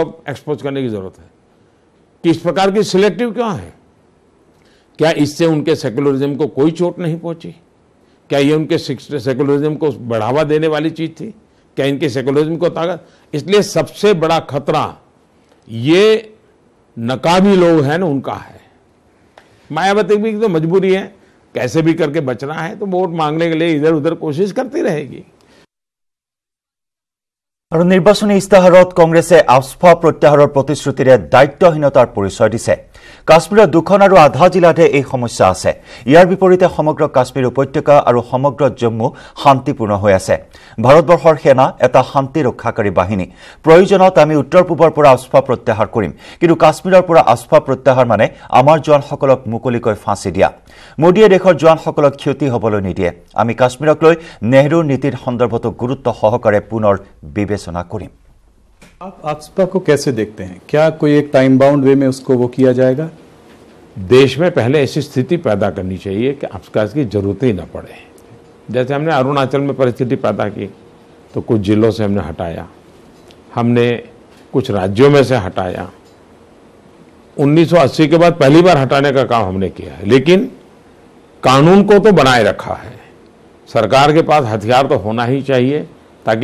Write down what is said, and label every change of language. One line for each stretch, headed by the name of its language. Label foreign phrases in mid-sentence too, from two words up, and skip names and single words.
Hindi: अब एक्सपोज करने की जरूरत है कि इस प्रकार की सिलेक्टिव क्यों है क्या इससे उनके सेकुलरिज्म को कोई चोट नहीं पहुंची क्या ये उनके सेकुलरिज्म को बढ़ावा देने वाली चीज थी क्या इनके सेकुलरिज्म को ताकत इसलिए सबसे बड़ा खतरा ये नकाबी लोग हैं ना उनका है मायावती भी तो मजबूरी है कैसे भी करके बचना है तो वोट मांगने के लिए इधर उधर कोशिश करती रहेगी
Assamese: আৰু নিৰ্বাচনী ইস্তাহাৰত কংগ্ৰেছে আস্থা প্ৰত্যাহাৰৰ প্ৰতিশ্ৰুতিৰে দায়িত্বহীনতাৰ পৰিচয় দিছে কাশ্মীৰৰ দুখন আৰু আধা জিলাতে এই সমস্যা আছে ইয়াৰ বিপৰীতে সমগ্ৰ কাশ্মীৰ উপত্যকা আৰু সমগ্ৰ জম্মু শান্তিপূৰ্ণ হৈ আছে ভাৰতবৰ্ষৰ সেনা এটা শান্তি ৰক্ষাকাৰী বাহিনী প্ৰয়োজনত আমি উত্তৰ পূবৰ পৰা আস্থা প্ৰত্যাহাৰ কৰিম কিন্তু কাশ্মীৰৰ পৰা আস্থা প্ৰত্যাহাৰ মানে আমাৰ জোৱানসকলক মুকলিকৈ ফাঁচি দিয়া মোদীয়ে দেশৰ জোৱানসকলক ক্ষতি হ'বলৈ নিদিয়ে আমি কাশ্মীৰক লৈ নেহৰুৰ নীতিৰ সন্দৰ্ভতো গুৰুত্ব সহকাৰে পুনৰ বিবেচনা কৰিম
Hindi: आप आस्था को कैसे देखते हैं क्या कोई एक
English: time bound way
Hindi: में उसको वो किया जाएगा देश में पहले ऐसी स्थिति पैदा करनी चाहिए कि आस्था की जरूरत ही न पड़े जैसे हमने अरुणाचल में परिस्थिति पैदा की तो कुछ जिलों से हमने हटाया हमने कुछ राज्यों में से हटाया 1980 के बाद पहली बार हटाने का काम हमने किया है लेकिन कानून को तो बनाए रखा है सरकार के पास हथियार तो होना ही चाहिए ताकि